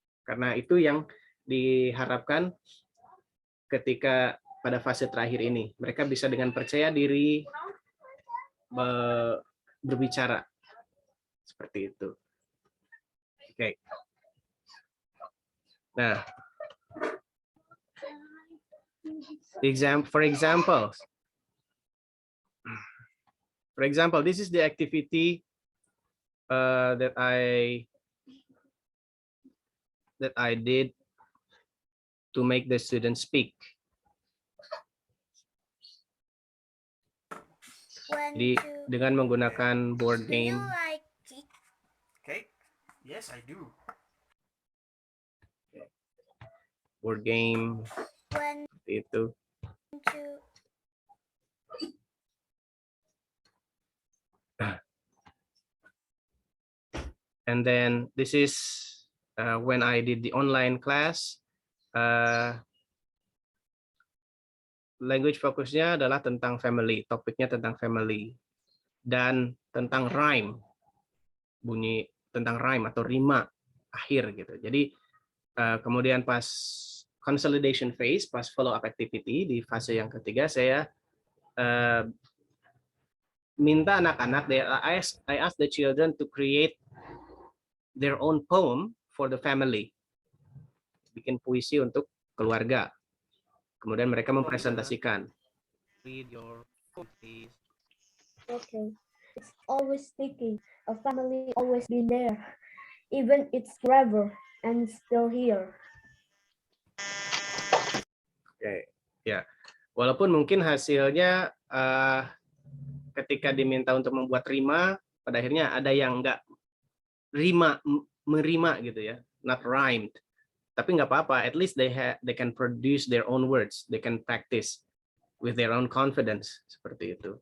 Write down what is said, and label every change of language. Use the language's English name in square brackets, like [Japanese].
[Indonesian] Karena itu yang diharapkan ketika pada fase terakhir ini. Mereka bisa dengan percaya diri berbicara. Seperti itu. Oke. [English] Nah, for example, this is the activity that I did to make the students speak. [Indonesian] Jadi dengan menggunakan board game. [English] Okay. Yes, I do. [Indonesian] Board game. Itu. [English] And then this is when I did the online class. [Indonesian] Language fokusnya adalah tentang family, topiknya tentang family dan tentang rhyme, bunyi tentang rhyme atau rima akhir gitu. Jadi kemudian pas consolidation phase, pas follow up activity di fase yang ketiga, saya minta anak-anak, [English] I ask the children to create their own poem for the family, [Indonesian] bikin puisi untuk keluarga. Kemudian mereka mempresentasikan. [English] Read your poetry. Okay. It's always speaking. A family always been there. Even it's forever and still here. [Indonesian] Oke, ya. Walaupun mungkin hasilnya ketika diminta untuk membuat rima, pada akhirnya ada yang enggak merima gitu ya, [English] not rhymed. [Indonesian] Tapi nggak apa-apa, [English] at least they can produce their own words, they can practice with their own confidence, [Indonesian] seperti itu.